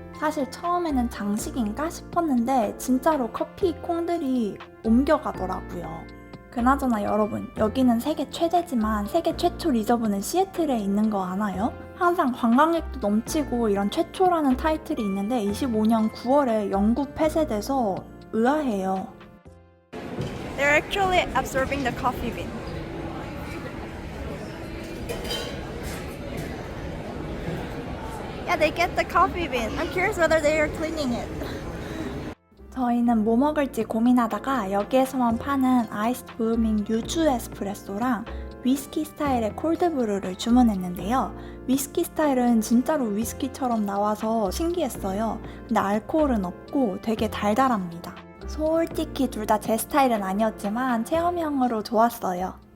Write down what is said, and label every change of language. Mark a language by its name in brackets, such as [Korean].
[Korean] 사실 처음에는 장식인가 싶었는데 진짜로 커피 콩들이 옮겨가더라고요. 그나저나 여러분, 여기는 세계 최대지만 세계 최초 리저브는 시애틀에 있는 거 아나요? 항상 관광객도 넘치고 이런 최초라는 타이틀이 있는데 25년 9월에 영구 폐쇄돼서 의아해요. [English] They're actually absorbing the coffee bean. Yeah, they get the coffee bean. I'm curious whether they are cleaning it. [Korean] 저희는 뭐 먹을지 고민하다가 여기에서만 파는 아이스 블루밍 유주 에스프레소랑 위스키 스타일의 콜드브루를 주문했는데요. 위스키 스타일은 진짜로 위스키처럼 나와서 신기했어요. 근데 알코올은 없고 되게 달달합니다. 솔직히 둘 다 제 스타일은 아니었지만 체험형으로 좋았어요.